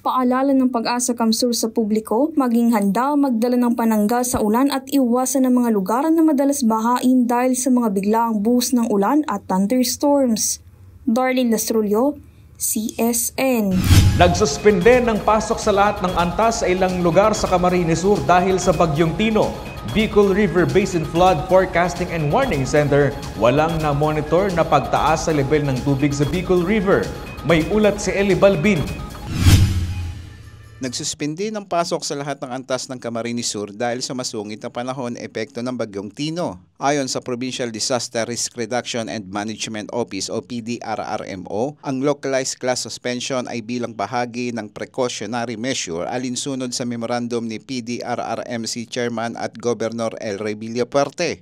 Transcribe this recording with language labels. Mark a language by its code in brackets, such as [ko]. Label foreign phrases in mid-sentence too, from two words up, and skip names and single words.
[tl] Paalala ng Pag-asa Kamsur sa publiko, maging handa magdala ng panangga sa ulan at iwasan ng mga lugar na madalas bahain dahil sa mga biglaang buhos ng ulan at thunderstorms. Darlene Lastrullo, CSN. Nagsuspende ng pasok sa lahat ng antas sa ilang lugar sa Camarines Sur dahil sa Bagyong Tino. Bicol River Basin Flood Forecasting and Warning Center walang na-monitor na pagtaas sa level ng tubig sa Bicol River. May ulat si Eli Balbin. Nagsuspindi ng pasok sa lahat ng antas ng Camarines Sur dahil sa masungit na panahon epekto ng Bagyong Tino. Ayon sa Provincial Disaster Risk Reduction and Management Office o PDRRMO, ang [en] localized class suspension [tl] ay bilang bahagi ng [en] precautionary measure [tl] alinsunod sa memorandum ni PDRRMC Chairman at Governor El Rey Villapuerte.